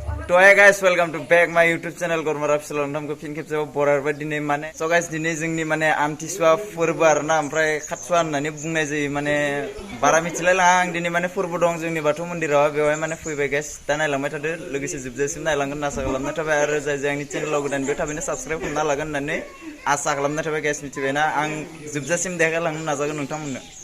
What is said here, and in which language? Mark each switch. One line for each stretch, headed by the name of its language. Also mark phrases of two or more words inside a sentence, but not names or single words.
Bodo: तो
English: hi guys welcome to back my YouTube channel
Bodo: गरमा राफिसल नोंथांखौ फिन खेबसेबाव बरायबाय दिनै माने स गाइस दिनै जोंनि माने आमथिसुवा फोरबो आरोना ओमफ्राय खाथसुवा होननानै बुंनाय जायो माने बारा मिथिलाय लाङा आं दिनै माने फोरबो दं जोंनि बाथौ मन्दिराव बेवहाय माने फैबाय गाइस दा नायलांबाय थादो लोगोसे जोबजासिम नायलांगोन होनना आसा खालामनाय थाबाय आरो जाय जाय आंनि चेनेलाव गोदान बेयाव थाबैनो साबस्क्राइब खालामना लागोन होननानै आसा खालामनाय थाबाय गाइस मिथिबायना आं जोबजासिम देखायलांनो नाजागोन नोंथांमोननो